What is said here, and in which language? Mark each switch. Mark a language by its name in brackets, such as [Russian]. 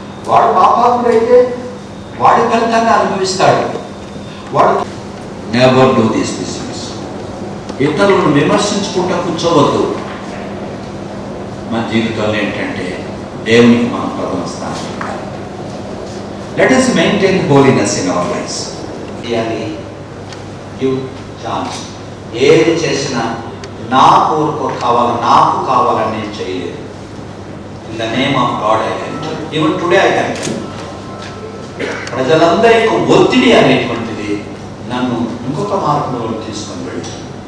[Telugu] వాడు పాపాత్ముడైతే వాడి ఫలితాన్ని అనుభవిస్తాడు. వాడు [English] Never do this business. [Telugu] ఇతరులను విమర్శించుకుంటూ కూర్చోవద్దు. మన జీవితంలో ఏంటంటే దేవునికి మనం ప్రథమ స్థానం. [English] Let us maintain holiness in our lives. Give chance. [Telugu] ఏది చేసినా నా కోరిక కావాలి, నాకు కావాలని నేను చేయలేదు. [English] In the name of God I can. Even today I can. [Telugu] ప్రజలందరి యొక్క ఒత్తిడి అనేటువంటిది నన్ను ఇంకొక మార్గంలో తీసుకొని వెళ్తుంది.